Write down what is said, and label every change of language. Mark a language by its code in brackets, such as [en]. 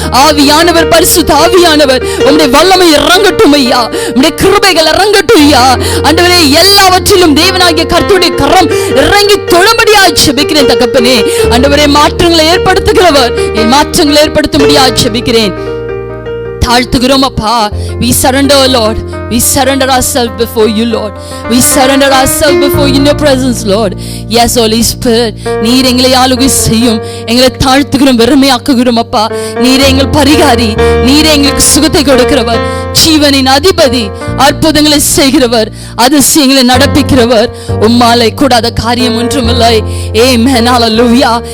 [ta] ஆவியானவர் பரிசுத்த ஆவியானவர் உம்முடைய வல்லமை இறங்கட்டும் ஐயா. உம்முடைய கிருபைகள் இறங்கட்டும் ஐயா. ஆண்டவரே எல்லாவற்றிலும் தேவனாகிய கர்த்தருடைய கரம் இறங்கி தொழும்படியாய் ஜெபிக்கிறேன் தகப்பனே. ஆண்டவரே மாற்றங்களை ஏற்படுத்துகிறவர், என் மாற்றங்களை ஏற்படுத்தும்படியாய் ஜெபிக்கிறேன். தாழ்த்துகிறோம் அப்பா. [en] We surrender Lord. We surrender ourselves before you Lord. We surrender ourselves before you in your presence Lord. Yes Holy Spirit, [ta] நீர் எங்களை ஆளுகை செய்யும். எங்களை தாழ்த்துகிறோம், வெறுமையாக்குகிறோம் அப்பா. நீர் எங்கள் பரிகாரி, நீர் எங்களுக்கு சுகத்தை கொடுக்கிறவர், ஜீவனின் அதிபதி, அற்புதங்களை செய்கிறவர், அதிசயங்களை நடப்பிக்கிறவர். உம்மாலை கூடாத காரியம் ஒன்றுமில்லை. ஆமென். ஹல்லேலூயா.